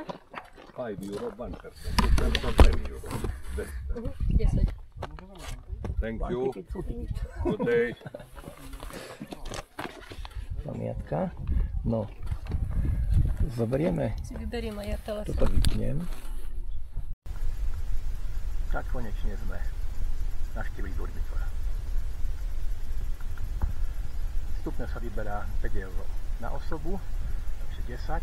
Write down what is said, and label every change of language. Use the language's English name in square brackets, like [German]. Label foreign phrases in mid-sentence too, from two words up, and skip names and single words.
[Slovak] 5 euro, 1%. 10 euro. 10. [English] Thank you. Good day. [Slovak] Pamiatka. No. Zoberieme. Si vyberiem aj ja telefón. Toto vypnem. Tak konečne sme navštívili dormitor. Vstupné sa vyberá 5 euro na osobu, takže 10.